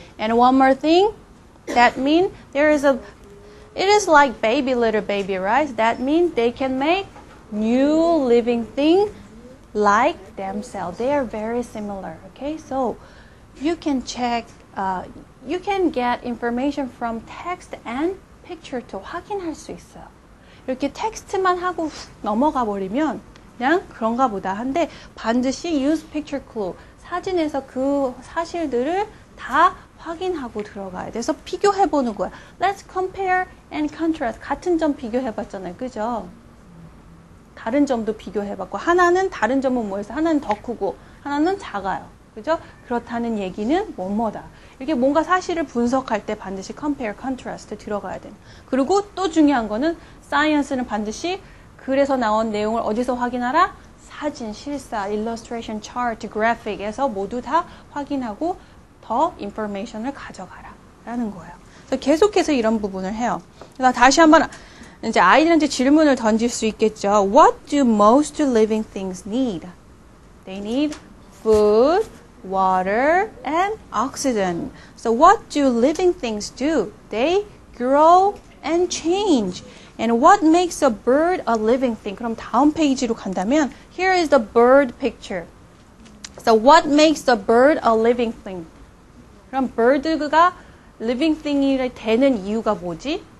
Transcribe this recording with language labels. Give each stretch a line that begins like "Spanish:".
English: And one more thing, that means it is like little baby, right? That means they can make new living thing like themselves. They are very similar, okay? So you can check, you can get information from text and picture to
Korean: 확인할 수 있어요. 이렇게 텍스트만 하고 넘어가 버리면 그냥 그런가 보다 한데 반드시 use picture clue. 사진에서 그 사실들을 다 확인하고 들어가야 돼서 비교해보는 거야.
English: Let's compare and contrast.
Korean: 같은 점 비교해봤잖아요. 그죠? 다른 점도 비교해봤고 하나는 다른 점은 뭐였어? 하나는 더 크고 하나는 작아요. 그죠? 그렇다는 얘기는 뭐뭐다. 이렇게 뭔가 사실을 분석할 때 반드시 compare, contrast 들어가야 돼요. 그리고 또 중요한 거는 science는 반드시 글에서 나온 내용을 어디서 확인하라? 사진, 실사, illustration, chart, graphic에서 모두 다 확인하고 더 information을 가져가라 라는 거예요. 그래서 계속해서 이런 부분을 해요. 그래서 다시 한번 이제 아이들한테 질문을 던질 수 있겠죠.
English: What do most living things need? They need food, water, and oxygen. So what do living things do? They grow and change. And what makes a bird a living thing?
Korean: 그럼 다음 페이지로 간다면
English: here is the bird picture. So what makes the bird a living thing?
Korean: 그럼 bird가 living thing이 되는 이유가 뭐지?